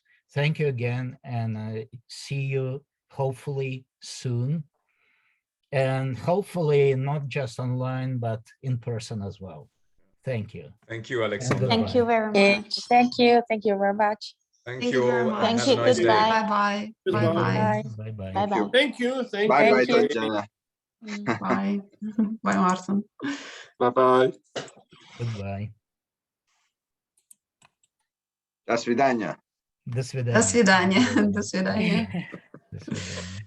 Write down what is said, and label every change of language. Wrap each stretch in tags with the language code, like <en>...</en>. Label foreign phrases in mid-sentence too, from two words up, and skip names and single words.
<en>Thank you again, and I see you hopefully soon, and hopefully not just online but in person as well. Thank you. Thank you, Alexander. Thank you very much. Thank you very much. Thank Thank you you very all. much. Thank Have you. a nice day. Goodbye. Bye-bye. Bye-bye. Bye-bye. Bye-bye. Thank you. Bye, Thank you. Tatjana. Bye. Bye, Martin. Bye-bye. Goodbye.</en> <ru>До свидания. До свидания. До свидания. До свидания. До свидания.</ru>